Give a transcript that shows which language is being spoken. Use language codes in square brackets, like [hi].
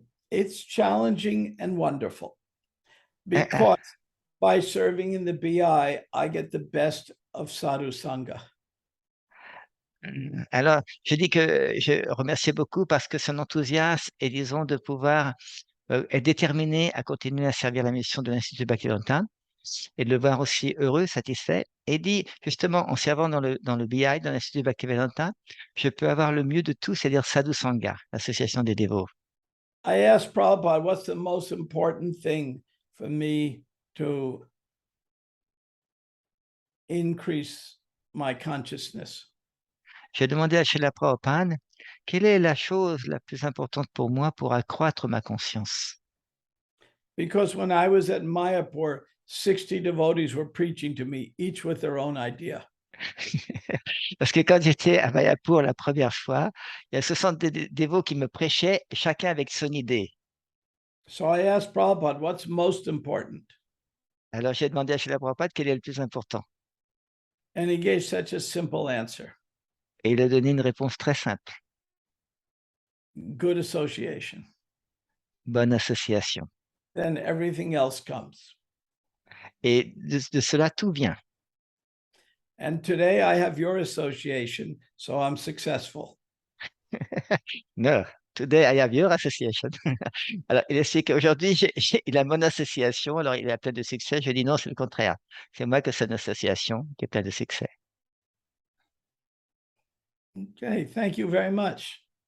[en] It's challenging and wonderful because by serving in the BI, I get the best of Sadhu Sangha. [fr] Alors, je dis que je remercie beaucoup parce que son enthousiasme et disons de pouvoir être déterminé à continuer à servir la mission de l'Institut Bhaktivedanta et de le voir aussi heureux, satisfait. Et dit justement en servant dans le BI, dans l'Institut Bhaktivedanta, je peux avoir le mieux de tout, c'est-à-dire Sadhu Sangha, l'association des dévots. [en] I asked Prabhupada, what's the most important thing for me to increase my consciousness? [fr] j'ai demandé à Srila Prabhupada quelle est la chose la plus importante pour moi pour accroître ma conscience. [en] Because when I was at Mayapura, 60 devotees were preaching to me, each with their own idea. [fr] Parce que quand j'étais à Mayapur la première fois, il y a 60 dévots qui me prêchaient, chacun avec son idée. [en] So I asked Prabhupada, what's most important? [fr] Alors j'ai demandé à Srila Prabhupada quel est le plus important. [en] And he gave such a simple answer. [fr] Et il a donné une réponse très simple. [en] Good association. [fr] Bonne association. [en] Then everything else comes. [fr] Et de cela, tout vient. [en] And today I have your association, so I'm successful. No, today I have your association. [fr] Alors, il explique qu'aujourd'hui, il a mon association, alors il a plein de succès. Je dis non, c'est le contraire. C'est moi qui ai son association qui est plein de succès. Okay, thank you very much.